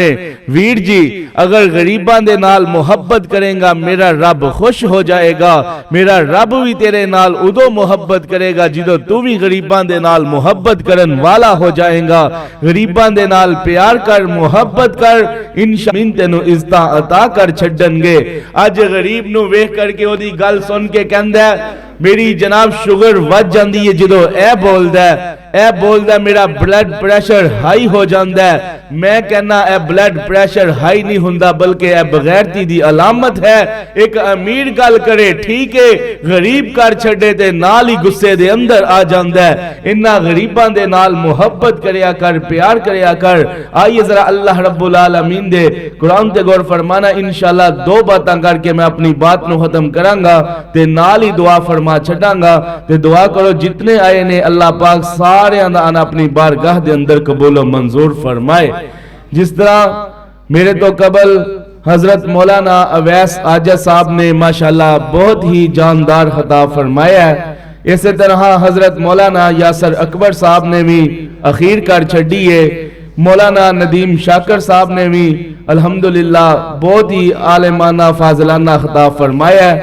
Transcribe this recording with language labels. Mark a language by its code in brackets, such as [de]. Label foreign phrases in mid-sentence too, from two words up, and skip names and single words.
[pa] ویر جی اگر غریبان دے نال محبت کریں گا میرا رب خوش ہو جائے گا، میرا رب بھی تیرے نال ادو محبت کرے گا جدو تو بھی غریبان دے نال محبت کرن والا ہو جائیں گا۔ غریبان دے نال پیار کر، محبت کر، انشاءاللہ تینوں عزتاں عطا کر چھڈن گے۔ آج غریب نو ویکھ کر کے او دی گل سن کے کہندا ہے میری جناب شوگر ود جاندی ہے جدو اے بولدا ہے، اے بولدا ہے میرا [en] blood pressure high [pa] ہو جاندا ہے۔ میں کہنا اے [en] blood pressure high [pa] نہیں ہوندا بلکہ اے بغیرتی دی علامت ہے۔ ایک امیر گل کرے ٹھیک ہے، غریب کر چھڑے تے نال ہی غصے دے اندر آ جاندا ہے۔ انہاں غریباں دے نال محبت کریا کر، پیار کریا کر۔ آئیے ذرا [ar] اللہ رب العالمین [pa] دے قرآن تے غور فرمانا، انشاءاللہ دو باتاں کر کے میں اپنی بات نو ختم کروں گا تے نال ہی دعا فرما چھڑاں گا تے دعا کرو جتنے آئے نے اللہ پاک سارے آنا اپنی بارگاہ دے اندر قبول و منظور فرمائے۔ جس طرح میرے تو قبل حضرت مولانا اویس عاجز صاحب نے ماشاءاللہ بہت ہی جاندار خطاب فرمایا ہے، اسی طرح حضرت مولانا یاسر اکبر صاحب نے بھی اخیر کر چھڑی ہے، مولانا ندیم شاکر صاحب نے بھی الحمدللہ بہت ہی عالمانہ فاضلانہ خطاب فرمایا ہے۔